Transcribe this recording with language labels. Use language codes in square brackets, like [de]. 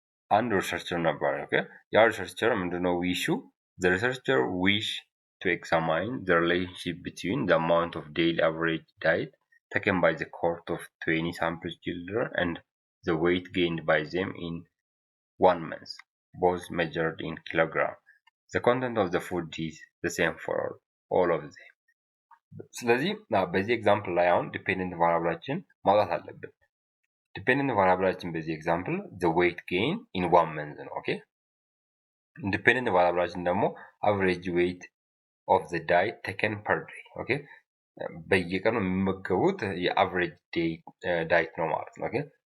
[am] አንድ ሪሰርቸር ነበር። ኦኬ ያ ሪሰርቸር ምንድነው ዊሹ [en] the researcher wish to examine the relationship between the amount of daily average diet taken by the cohort of 20 sample children and the weight gained by them in 1 month, both measured in kilogram. The content of the food is the same for all of them. [am] ስለዚህ በዚህ ኤግዛምፕል ላይ አሁን ዲፔንደንት ቫሪያብላችን ማውጣት አለብን። ዲፔንደንት ቫሪያብላችን በዚህ ኤግዛምፕል [en] the weight gain in 1 month [am] ነው። ኦኬ ኢንዲፔንደንት ቫሪያብላችን ደግሞ [en] average weight of the diet taken per day [am] ኦኬ በየቀኑ የሚመገቡት የአቨሬጅ ዳይት ነው ማለት ነው። ኦኬ